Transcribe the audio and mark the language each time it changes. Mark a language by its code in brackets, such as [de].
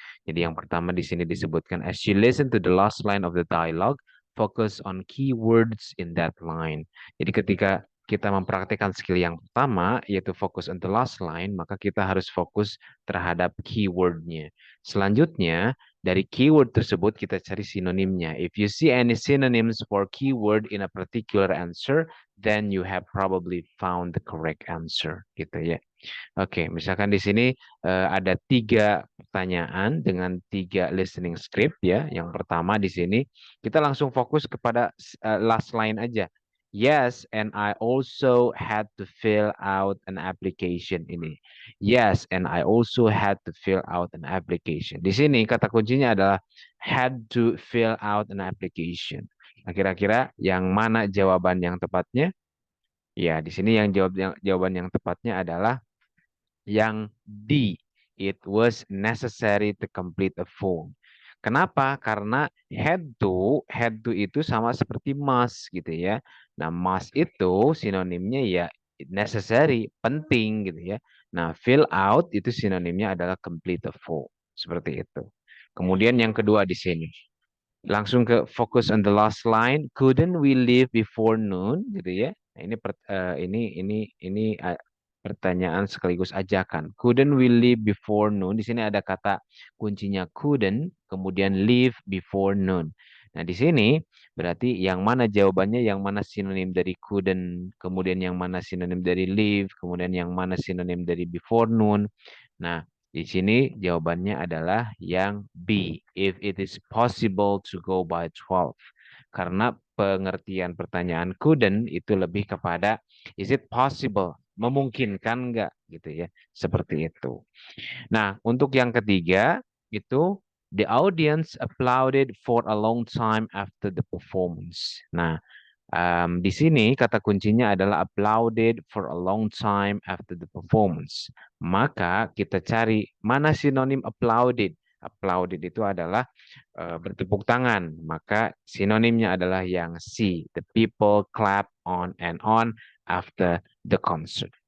[id] Jadi yang pertama di sini disebutkan [en] as you listen to the last line of the dialogue, focus on keywords in that line. [id] Jadi ketika kita mempraktikkan skill yang pertama yaitu [en] focus on the last line, [id] maka kita harus fokus terhadap keywordnya. Selanjutnya dari keyword tersebut kita cari sinonimnya. [en] If you see any synonyms for keyword in a particular answer, then you have probably found the correct answer [id] gitu ya. Oke, misalkan di sini ada 3 pertanyaan dengan 3 listening script ya. Yang pertama di sini kita langsung fokus kepada last line aja. [en] Yes, and I also had to fill out an application ini. Yes, and I also had to fill out an application. [id] Di sini kata kuncinya adalah [en] had to fill out an application. [id] Nah, kira-kira yang mana jawaban yang tepatnya? Ya, di sini jawaban yang tepatnya adalah yang D. [en] It was necessary to complete a form. [id] Kenapa? Karena had to itu sama seperti must gitu ya. Nah, must itu sinonimnya ya necessary, penting gitu ya. Nah, fill out itu sinonimnya adalah [en] complete a form. [id] Seperti itu. Kemudian yang kedua di sini. Langsung ke [en] focus on the last line. Couldn't we leave before noon [id] gitu ya. Nah, ini pertanyaan sekaligus ajakan. [en] Couldn't we leave before noon? [id] Di sini ada kata kuncinya couldn't, kemudian leave before noon. Nah, di sini berarti yang mana jawabannya, yang mana sinonim dari couldn't, kemudian yang mana sinonim dari leave, kemudian yang mana sinonim dari before noon. Nah, di sini jawabannya adalah yang B. [en] If it is possible to go by 12. [id] Karena pengertian pertanyaan couldn't itu lebih kepada [en] is it possible? [id] Memungkinkan nggak gitu ya. Seperti itu. Nah, untuk yang ketiga itu [en] The audience applauded for a long time after the performance. [id] Nah, di sini kata kuncinya adalah [en] applauded for a long time after the performance. [id] Maka kita cari mana sinonim applauded. Applauded itu adalah bertepuk tangan. Maka sinonimnya adalah yang C. [en] The people clap on and on after the concert.